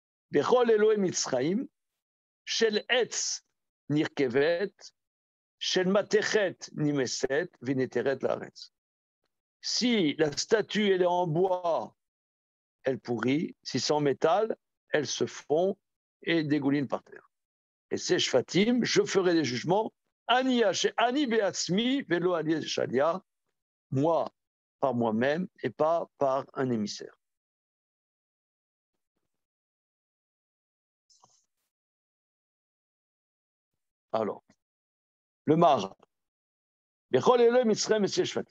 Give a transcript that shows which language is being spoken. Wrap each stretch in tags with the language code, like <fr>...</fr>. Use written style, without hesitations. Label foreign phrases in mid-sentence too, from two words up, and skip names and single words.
<he>בכל אלהים מצרים, של עץ נרקבת, של מתכת נמסת, ונתרת לארץ.</he> <fr>Si la statue elle est en bois, elle pourrit. Si c'est en métal, elle se fond et dégouline par terre. Et c'est Shvatim, je ferai des jugements.</fr> <he>אני בעצמי ולא אני שליח,</he> <fr>moi par moi-même et pas par un émissaire. Alors, le Mar.</fr> <he>בכל אלהים מצרים</he> <fr>et Shvatim.</fr>